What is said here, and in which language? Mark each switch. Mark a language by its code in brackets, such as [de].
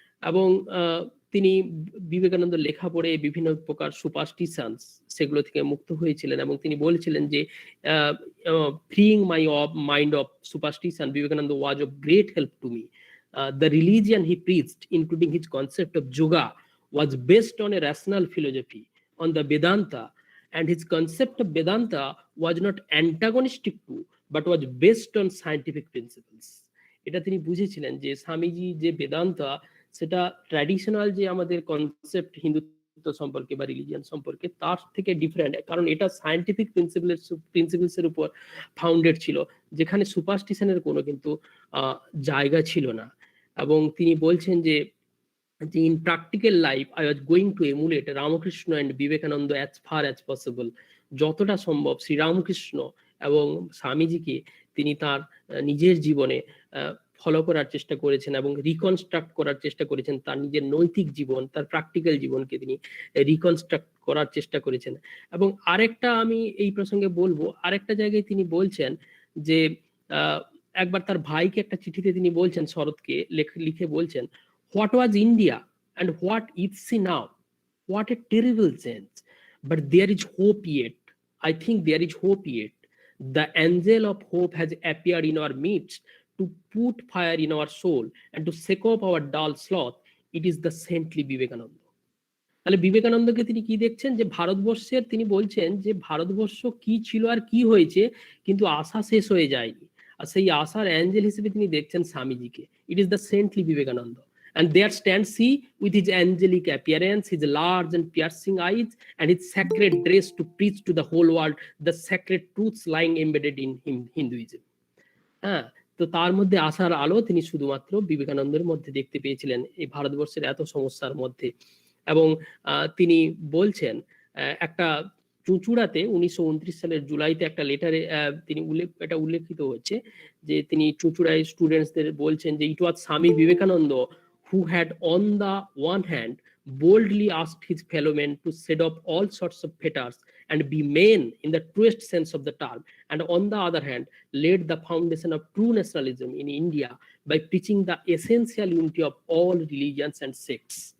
[bn] এবং তিনি বিবেকানন্দ লেখা পড়ে বিভিন্ন প্রকার সুপারস্টিশনস সেগুলো থেকে মুক্ত হয়েছিলেন, এবং তিনি বলেছিলেন যে [en] freeing my mind of superstition, Vivekananda was of great help to me. The religion he preached, including his concept of yoga, was based on a rational philosophy, on the Vedanta, and his concept of Vedanta was not antagonistic to but was based on scientific principles. [bn] এটা তিনি বুঝেছিলেন যে স্বামীজি যে বেদান্তা, সেটা traditional যে আমাদের concept Hindutva সম্পর্কে বা রিলিজিয়ান সম্পর্কে, তার থেকে ডিফারেন্ট, কারণ এটা সায়েন্টিফিক প্রিন্সিপলসের উপর ফাউন্ডেড ছিল, যেখানে সুপারস্টিশনের কোনো কিন্তু জায়গা ছিল না। এবং তিনি বলছেন যে [en] in practical life I was going to emulate Ramakrishna and Vivekananda as far as possible. [bn] যতটা সম্ভব শ্রীরামকৃষ্ণ এবং স্বামীজিকে তিনি তার নিজের জীবনে ফলো করার চেষ্টা করেছেন এবং রিকনস্ট্রাক্ট করার চেষ্টা করেছেন। তার নিজের নৈতিক জীবন, তার প্র্যাকটিক্যাল জীবনকে তিনি রিকনস্ট্রাক্ট করার চেষ্টা করেছেন। এবং আরেকটা আমি এই প্রসঙ্গে বলবো, আরেকটা জায়গায় তিনি বলছেন যে একবার তার ভাইকে একটা চিঠিতে তিনি বলছেন, শরৎকে লিখে বলছেন, [en] what was India and what is she now? What a terrible change. But there is hope yet. I think there is hope yet. The angel of hope has appeared in our midst to put fire in our soul and to shake off our dull sloth. It is the saintly Vivekananda. [bn] তাহলে বিবেকানন্দকে তিনি কি দেখছেন যে ভারতবর্ষের, তিনি বলছেন যে ভারতবর্ষ কি ছিল আর কি হয়েছে, কিন্তু আশা শেষ হয়ে যায়নি, আর সেই আশার অ্যাঞ্জেল হিসেবে তিনি দেখছেন স্বামীজিকে। [en] It is the saintly Vivekananda. And there stands he with his angelic appearance, his large and piercing eyes, and his sacred dress to preach to the whole world the sacred truths lying embedded in Hinduism. [bn] হ্যাঁ, তো তার মধ্যে আশার আলো তিনি শুধুমাত্র বিবেকানন্দের মধ্যে দেখতে পেয়েছিলেন এই ভারতবর্ষের এত সমস্যার মধ্যে। এবং তিনি বলছেন একটা চুঁচুড়াতে 1929 সালের জুলাইতে একটা লেটারে তিনি এটা উল্লেখিত হচ্ছে যে তিনি চুঁচুড়ায় স্টুডেন্টসদের বলছেন যে [en] It was Swami Vivekananda who had on the one hand boldly asked his fellow men to set up all sorts of fetters and be men in the truest sense of the term, and on the other hand laid the foundation of true nationalism in India by preaching the essential unity of all religions and sects.